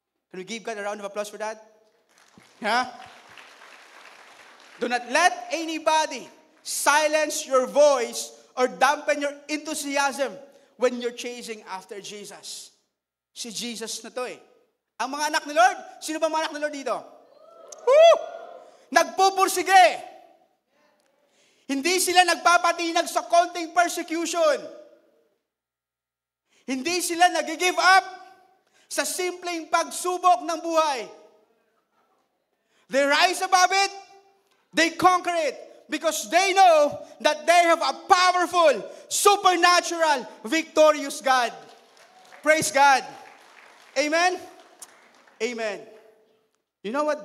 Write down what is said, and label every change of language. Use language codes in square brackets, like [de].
[en] Can we give God a round of applause for that? Yeah? Do not let anybody silence your voice or dampen your enthusiasm when you're chasing after Jesus. [tl] Si Jesus na to Ang mga anak ni Lord, sino ba mga anak ni Lord dito? Woo! Nagpupursige. Hindi sila nagpapatinag sa konting persecution. Hindi sila nag-give up sa simpleng pagsubok ng buhay. [en] They rise above it, they conquer it, because they know that they have a powerful, supernatural, victorious God. Praise God. Amen? Amen. You know what?